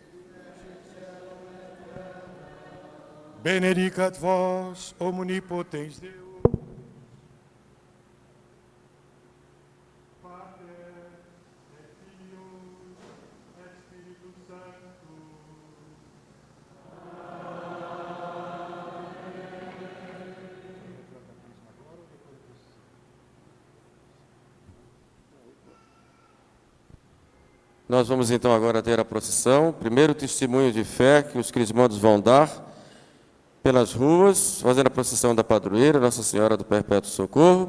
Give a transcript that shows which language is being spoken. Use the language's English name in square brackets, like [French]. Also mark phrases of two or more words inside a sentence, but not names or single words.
[Latin] Benedicat vos, omnipotens Deus, Pater, et Filius, et Spiritus Sanctus. [Portuguese] Nós vamos então agora ter a procissão, primeiro testemunho de fé que os crismandos vão dar pelas ruas, fazendo a procissão da padroeira, Nossa Senhora do Perpétuo Socorro.